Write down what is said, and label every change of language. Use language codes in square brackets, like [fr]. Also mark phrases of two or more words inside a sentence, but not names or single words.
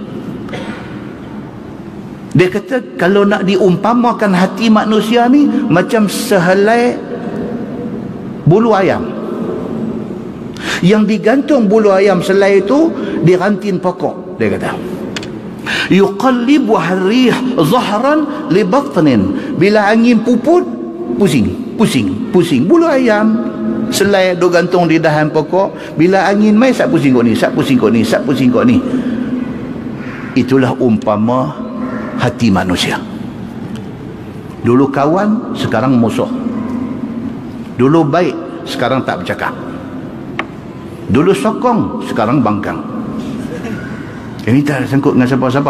[ms] Dia kata kalau nak diumpamakan hati manusia ni macam sehelai bulu ayam yang digantung bulu ayam selai itu di ranting pokok. Dia kata [ar] يقلب الريح ظهرا لبطن, [ms] bila angin puput pusing bulu ayam selai duk gantung di dahan pokok, bila angin mai sak pusing kok ni, sak pusing kok ni. Itulah umpama hati manusia. Dulu kawan, sekarang musuh. Dulu baik, sekarang tak bercakap. Dulu sokong, sekarang bangkang. Ini tak sangkut dengan siapa-siapa.